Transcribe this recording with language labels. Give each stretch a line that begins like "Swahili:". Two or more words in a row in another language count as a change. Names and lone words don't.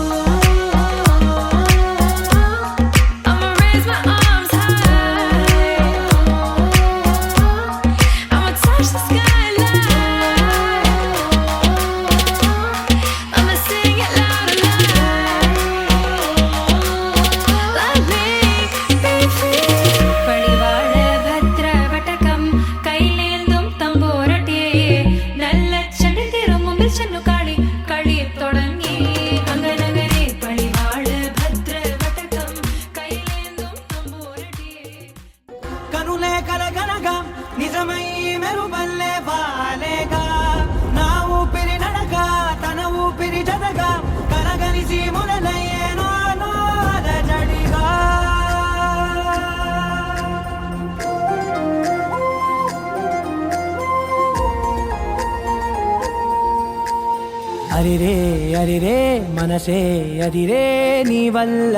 English: I'ma raise my arms high, I'ma touch the skyline, I'ma sing it loud and loud. Let me be free.
Malayalam: പടിവാള ഭദ്രവടകം കൈലേന്തും തമ്പൂരട്ടി നല്ല ചെടിതിരും മുമ്പിൽ ചെന്നു കളി കളി തുടങ്ങി അങ്ങനെ പടിവാള ഭദ്രവടകം കൈലേന്തും തമ്പൂരട്ടി
Telugu: కనులే కలగనగా నిజమై మెరుపల్లే వాలేగా నా ఊపిరి నడక తన ఊపిరి జతగా కలగలిసి మొదలయ్యేనో అలజడిగా అరిరే అరిరే మనసే అదిరే నీ వల్ల